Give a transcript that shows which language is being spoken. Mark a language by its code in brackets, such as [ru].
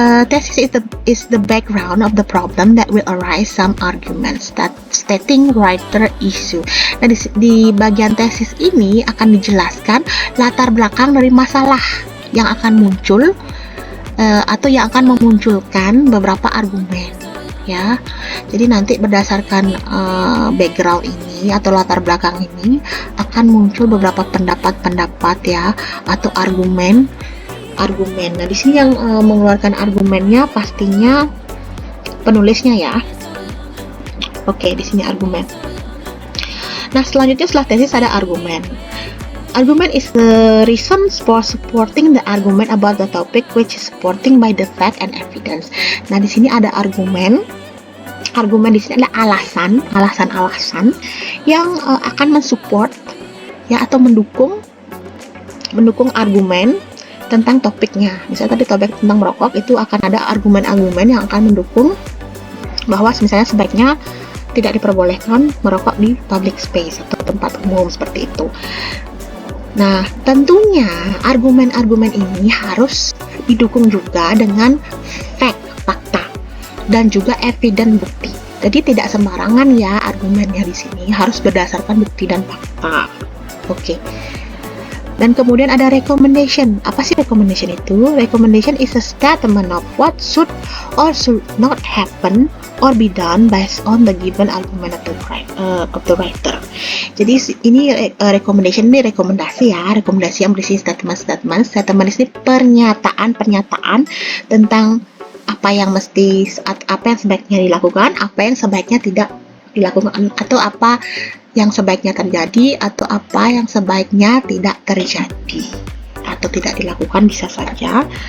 [en] Thesis is the background of the problem that will arise some arguments that stating writer issue. [id] Nah, di bagian tesis ini akan dijelaskan latar belakang dari masalah yang akan muncul atau yang akan memunculkan beberapa argumen ya. Jadi nanti berdasarkan background ini atau latar belakang ini akan muncul beberapa pendapat-pendapat ya, atau argumen. Nah, di sini yang mengeluarkan argumennya pastinya penulisnya ya. Oke, di sini argumen. Nah, selanjutnya setelah tesis ada argumen. [en] Argument is the reason for supporting the argument about the topic which is supporting by the fact and evidence. [id] Nah, di sini ada argumen. Argumen di sini adalah alasan-alasan yang akan mensupport ya, atau mendukung argumen tentang topiknya. Misalnya tadi topik tentang merokok, itu akan ada argumen-argumen yang akan mendukung bahwa misalnya sebaiknya tidak diperbolehkan merokok di [en] public space [id] atau tempat umum seperti itu. Nah, tentunya argumen-argumen ini harus didukung juga dengan fakta dan juga evidence, bukti. Jadi tidak sembarangan ya argumennya di sini, harus berdasarkan bukti dan fakta. Oke. Dan kemudian ada recommendation. Apa sih recommendation itu? [en] Recommendation is a statement of what should or should not happen or be done based on the given argument of the writer. [id] Jadi ini recommendation, ini rekomendasi ya, rekomendasi yang berisi statement ini pernyataan tentang apa yang sebaiknya dilakukan, apa yang sebaiknya tidak dilakukan, atau apa yang sebaiknya terjadi, atau apa yang sebaiknya tidak terjadi atau tidak dilakukan, bisa saja.